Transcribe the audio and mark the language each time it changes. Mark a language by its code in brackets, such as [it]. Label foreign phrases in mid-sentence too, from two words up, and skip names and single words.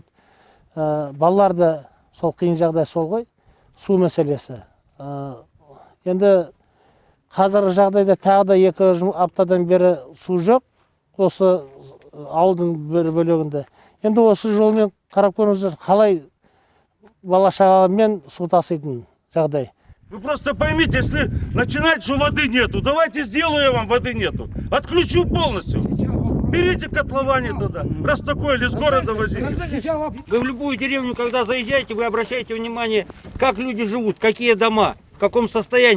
[kk] Балалар да сол қиын жағдай сол ғой, су мәселесі. Енді қазіргі жағдайда тағы да 2 аптадан бері су жоқ, осы ауылдың бір бөлігінде. Енді осы жолмен қарап көріңіздер, қалай бала-шағамен су таситын жағдай. [ru] Вы просто поймите, если начинать, что воды нету, давайте сделаю я вам, воды нету. Отключу полностью. Берите котловане туда, раз такое, или с города возите. Вы в любую деревню, когда заезжаете, вы обращаете внимание, как люди живут, какие дома, в каком состоянии.